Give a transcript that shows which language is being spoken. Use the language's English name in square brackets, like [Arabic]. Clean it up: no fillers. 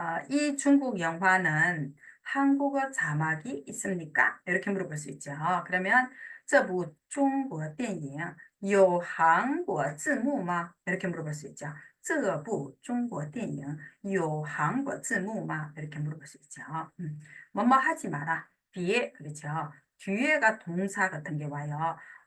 [Korean] 이 중국 영화는 한국어 자막이 있습니까? 이렇게 물어볼 수 있죠. 그러면 [Chinese] 这部中国电影有韩国字幕吗? [Korean] 이렇게 물어볼 수 있죠. [Chinese] 这部中国电影有韩国字幕吗? [Korean] 이렇게 물어볼 수 있죠. 뭐뭐 하지 마라. 뒤에, 그렇죠. 뒤에가 동사 같은 게 와요.